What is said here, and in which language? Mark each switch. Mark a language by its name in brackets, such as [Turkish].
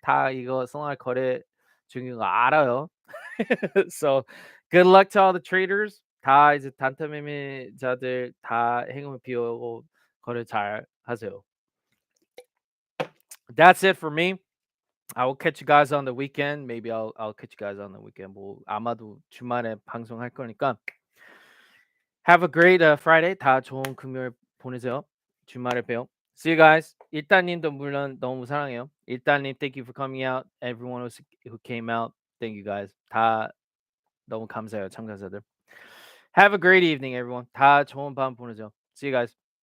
[Korean] 다 이거 성할 거래 중인 거 알아요. [English] So good luck to all the traders. [Korean] 다 이제 단타 매매자들 다 행운 비우고 거래 잘 하세요. [English] That's it for me. I will catch you guys on the weekend. Maybe I'll catch you guys on the weekend. [Korean] 뭐 아마도 주말에 방송할 거니까. [English] Have a great Friday. [Korean] 다 좋은 금요일 보내세요. 주말에 봬요. [English] See you guys. [Korean] 일단님도 물론 너무 사랑해요. [English] 일단님, thank you for coming out. Everyone who came out. Thank you guys. [Korean] 다 너무 감사해요 참가자들. [English] Have a great evening everyone. [Korean] 다 좋은 밤 보내죠. [English] See you guys.